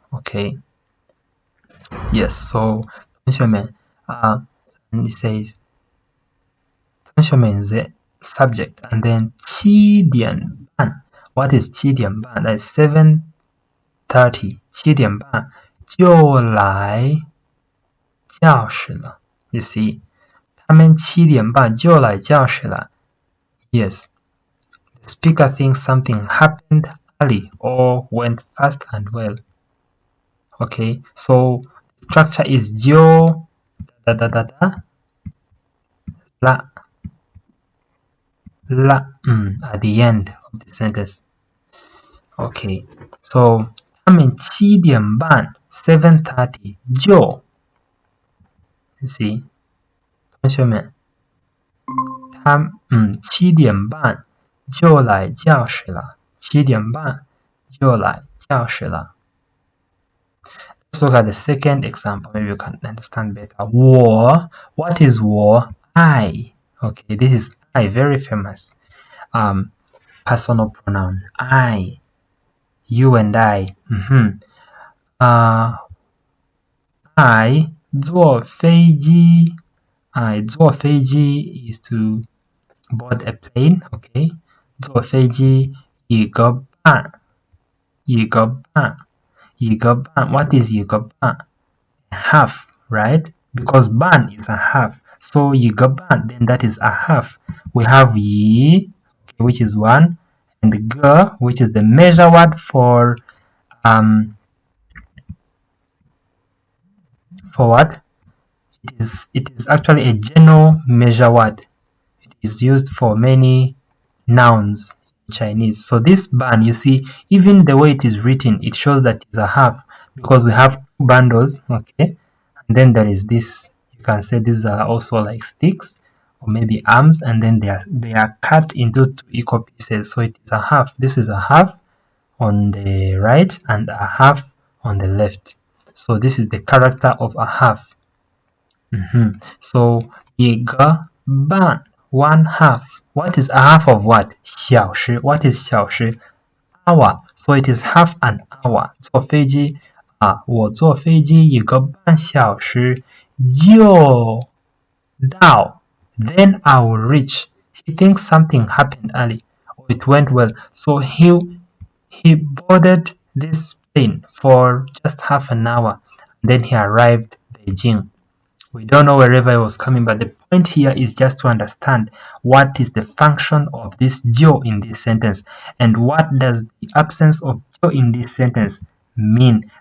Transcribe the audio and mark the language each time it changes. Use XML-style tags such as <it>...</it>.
<en>Okay, yes, so 同学们 and it says 同学们 is the subject, and then 7点半 what is 7点半 that's 7:30</en> <zh>7点半就来教室了</zh> <en>You see,</en> <zh>他们7点半就来教室了</zh> <en>Yes, the speaker thinks something happened early or went fast and well. Okay, so structure is 就 la at the end of the sentence.</en> <zh>Okay, so 他们7点半 7:30 就 see 同学们7点半就来教室了7点半就来教室了</zh> <en>Let's look at the second example. Maybe you can understand better. 我 what is 我 I okay, this is I, very famous personal pronoun I, you and I. I 坐飞机 I 坐飞机 is to board a plane, okay? 坐飞机一个半 what is 一个半 half, right? Because 半 is a half. So 一个半 then that is a half. We have 一 okay, which is 1 and 个 which is the measure word for what? It is actually a general measure word. It is used for many nouns in Chinese. So this ban, you see, even the way it is written, it shows that it's a half because we have 2 bundles, okay? And then there is this, you can say these are also like sticks or maybe arms, and then they are cut into 2 equal pieces. So it is a half. This is a half on the right and a half on the left. So this is the character of a half. So 一个半 one half. What is a half of what? 小时 What is 小时 Hour. So it is half an hour.</en> <zh>坐飞机我坐飞机一个半小时就到</zh> <en>Then I will reach. He thinks something happened early or it went well. So he boarded this plane for just half an hour. Then he arrived Beijing. We don't know wherever he was coming, but the point here is just to understand what is the function of this 就 in this sentence and what does the absence of 就 in this sentence mean.</en>